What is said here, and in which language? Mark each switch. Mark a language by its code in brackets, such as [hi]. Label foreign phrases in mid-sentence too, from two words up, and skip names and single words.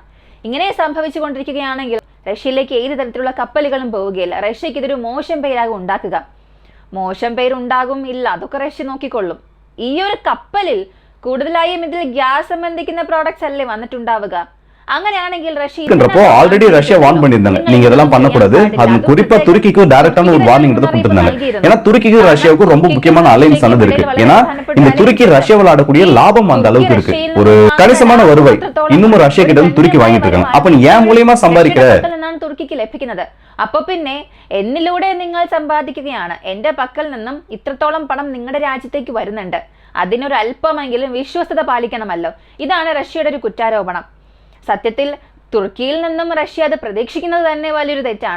[ml] ഇങ്ങനെ സംഭവിച്ചുകൊണ്ടിരിക്കുകയാണെങ്കിൽ റഷ്യയിലേക്ക് ഏത് തരത്തിലുള്ള കപ്പലുകളും പോവുകയില്ല. റഷ്യക്ക് ഇതൊരു മോശം പേരാകും ഉണ്ടാക്കുക. മോശം പേരുണ്ടാകും ഇല്ല, അതൊക്കെ റഷ്യ നോക്കിക്കൊള്ളും. ഈ ഒരു കപ്പലിൽ കൂടുതലായും ഇതിൽ ഗ്യാസ് സംബന്ധിക്കുന്ന പ്രോഡക്ട്സ് അല്ലേ വന്നിട്ടുണ്ടാവുക. അങ്ങനെയാണെങ്കിൽ [ta] ஆல்ரெடி ரஷ்யா வார்ன் பண்ணிருந்தாங்க, நீங்க இதெல்லாம் பண்ணக்கூடாது. அது குறிப்பா துருக்கிக்கு டைரக்டான ஒரு வார்னிங் கொடுத்திருந்தாங்க. ஏன்னா துருக்கிக்கும் ரஷ்யாவுக்கும் ரொம்ப முக்கியமான அலைன்ஸ் ஆனது இருக்கு. ஏன்னா இந்த துருக்கி ரஷ்யா விளையாடக்கூடிய லாபம் அந்த அளவுக்கு இருக்கு. ஒரு கணிசமான வருவாய் இன்னும் ரஷ்யா கிட்ட இருந்து துருக்கி வாங்கிட்டு இருக்காங்க. அப்ப நீ ஏன் மூலமா സമ്പാദിക്കற? [ml] തുർക്കിക്ക് ലഭിക്കുന്നത്. അപ്പൊ പിന്നെ എന്നിലൂടെ നിങ്ങൾ സമ്പാദിക്കുകയാണ്. എന്റെ പക്കൽ നിന്നും ഇത്രത്തോളം പണം നിങ്ങളുടെ രാജ്യത്തേക്ക് വരുന്നുണ്ട്. അതിനൊരു അല്പമെങ്കിലും വിശ്വസ്തത പാലിക്കണമല്ലോ. ഇതാണ് റഷ്യയുടെ ഒരു കുറ്റാരോപണം. സത്യത്തിൽ തുർക്കിയിൽ നിന്നും റഷ്യ അത് പ്രതീക്ഷിക്കുന്നത് തന്നെ വലിയൊരു തെറ്റാണ്.